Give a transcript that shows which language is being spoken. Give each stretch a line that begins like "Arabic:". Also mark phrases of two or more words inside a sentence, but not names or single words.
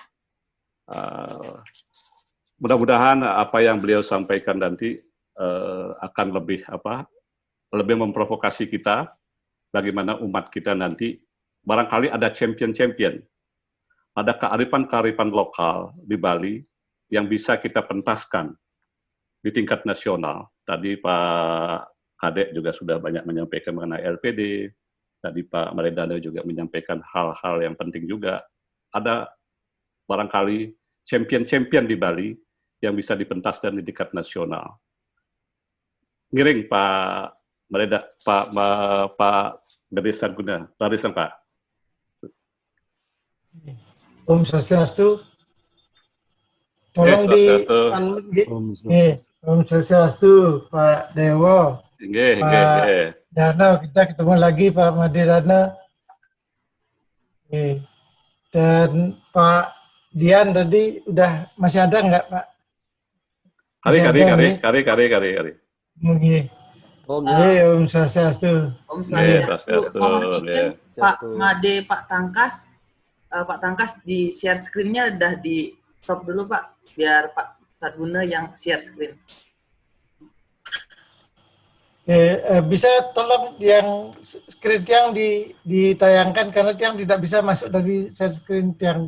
Indonesian: Mudah-mudahan apa yang beliau sampaikan nanti akan lebih memprovokasi kita, bagaimana umat kita nanti barangkali ada champion-champion, ada kearifan-kearifan lokal di Bali yang bisa kita pentaskan di tingkat nasional. Tadi Pak Kadek juga sudah banyak menyampaikan mengenai LPD, tadi Pak Maridana juga menyampaikan hal-hal yang penting juga. Ada barangkali champion-champion di Bali yang bisa dipentaskan di tingkat nasional. Ngiring Pak Mareda, Pak Gede Sarguna, barisan Pak.
Balinese: Om Swastiastu.
Indonesian: Tolong
Balinese: Om Swastiastu,
Indonesian: Pak Dewo, Pak Dana, kita ketemu lagi Pak Madirana. Dan Pak Dian tadi udah masih ada nggak Pak?
Balinese: Kari. Om Swastiastu. Om Swastiastu.
Indonesian: Pak Made, Pak Tangkas di
English: share screen-
Indonesian: nya udah di stop dulu Pak, biar Pak Sarguna yang
English: share screen.
Indonesian: Bisa tolong yang screen yang ditayangkan karena yang tidak bisa masuk dari
English: share screen
Indonesian: yang